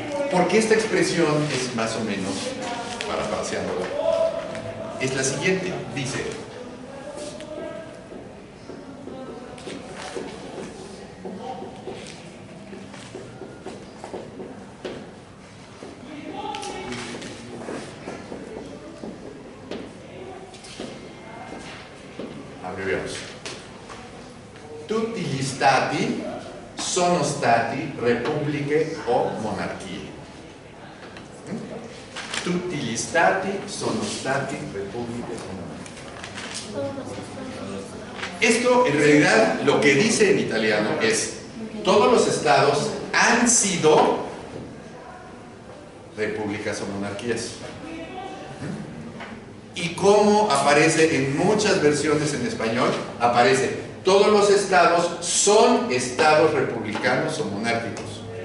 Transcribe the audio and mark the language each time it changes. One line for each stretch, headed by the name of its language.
Spanish: Porque esta expresión es más o menos, parafraseándola, es la siguiente, dice: abreviamos.
Italian: Tutti gli stati sono stati repubbliche o monarchie. Tutti gli stati sono stati repubbliche o monarchie.
Spanish: Esto en realidad lo que dice en italiano es: todos los estados han sido repúblicas o monarquías. Y como aparece en muchas versiones en español, aparece: todos los estados son estados republicanos o monárquicos.